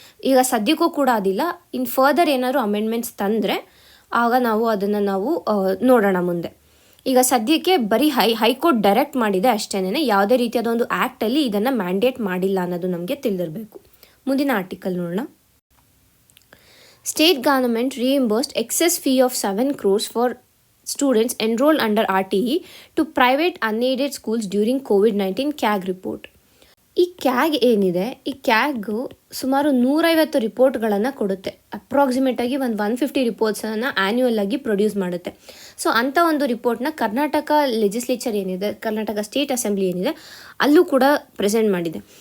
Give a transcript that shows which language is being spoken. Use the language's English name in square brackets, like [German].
[Kannada] ಈಗ ಸದ್ಯಕ್ಕೂ ಕೂಡ ಅದಿಲ್ಲ. ಇನ್ ಫರ್ದರ್ ಏನಾದರೂ ಅಮೆಂಡ್ಮೆಂಟ್ಸ್ ತಂದರೆ ಆಗ ಅದನ್ನು ನಾವು ನೋಡೋಣ ಮುಂದೆ. ಈಗ ಸದ್ಯಕ್ಕೆ ಬರೀ ಹೈಕೋರ್ಟ್ ಡೈರೆಕ್ಟ್ ಮಾಡಿದೆ ಅಷ್ಟೇನೆ, ಯಾವುದೇ ರೀತಿಯಾದ ಒಂದು ಆ್ಯಕ್ಟಲ್ಲಿ ಇದನ್ನು ಮ್ಯಾಂಡೇಟ್ ಮಾಡಿಲ್ಲ ಅನ್ನೋದು ನಮಗೆ ತಿಳಿದಿರಬೇಕು. ಮುಂದಿನ ಆರ್ಟಿಕಲ್ ನೋಡೋಣ. [English] State government reimbursed excess fee of 7 crores for students enrolled under RTE to private unaided schools during COVID-19 CAG report. [Kannada] ಈ ಕ್ಯಾಗ್ ಏನಿದೆ, ಈ ಕ್ಯಾಗು ಸುಮಾರು 150 ರಿಪೋರ್ಟ್ಗಳನ್ನು ಕೊಡುತ್ತೆ. ಅಪ್ರಾಕ್ಸಿಮೇಟಾಗಿ 150 ರಿಪೋರ್ಟ್ಸನ್ನು ಆ್ಯನ್ಯುವಲ್ ಆಗಿ ಪ್ರೊಡ್ಯೂಸ್ ಮಾಡುತ್ತೆ. ಸೊ ಅಂಥ ಒಂದು ರಿಪೋರ್ಟ್ನ ಕರ್ನಾಟಕ ಲೆಜಿಸ್ಲೇಚರ್ ಏನಿದೆ, ಕರ್ನಾಟಕ ಸ್ಟೇಟ್ ಅಸೆಂಬ್ಲಿ ಏನಿದೆ ಅಲ್ಲೂ ಕೂಡ ಪ್ರೆಸೆಂಟ್ ಮಾಡಿದೆ.